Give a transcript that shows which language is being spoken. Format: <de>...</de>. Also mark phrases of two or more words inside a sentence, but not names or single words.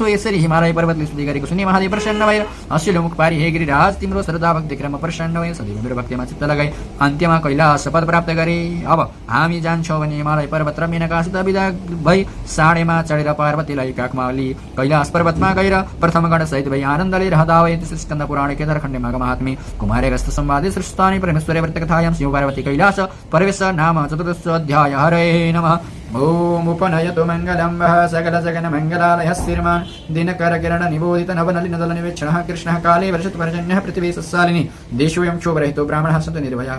<ne>यसरी हिमालय पर्वतले स्तुति गरेको सुनि महादेव प्रसन्न भएर हँसिलो मुख पारी, हे गिरिराज तिम्रो श्रद्धा भक्ति देखेर म प्रसन्न भएँ, सदैव मेरो भक्तिमा चित्त लगाई अन्त्यमा कैलाश पद प्राप्त गरे। अब हामी जान्छौँ भने हिमालय पर्वत र मेनकासित विदा भई साँडेमा चढेर पार्वतीलाई काखमा लिई कैलाश पर्वतमा गएर प्रथम गणसहित भई आनन्दले रहँदा भए।</ne> <sa>स्कन्द पुराण केदारखण्डे महात्म्य कुमार्यगस्थ संवादे सृष्टानि परमेश्वरे व्रतकथायां शिव पार्वती कैलास प्रवेश नाम चतुर्दश अध्याय। हरे नमः। ओम उपनयतु मङ्गलं वः सकलजगन्मङ्गलालयः श्रीमान् दिनकर किरण निबोधित नवनलिन दलनिवेक्षणः कृष्णः काले वर्षतु पर्जन्यः पृथिवी सस्सालिनी देशोऽयं क्षोभरहितो ब्राह्मणः सन्तु निर्भयाः</sa>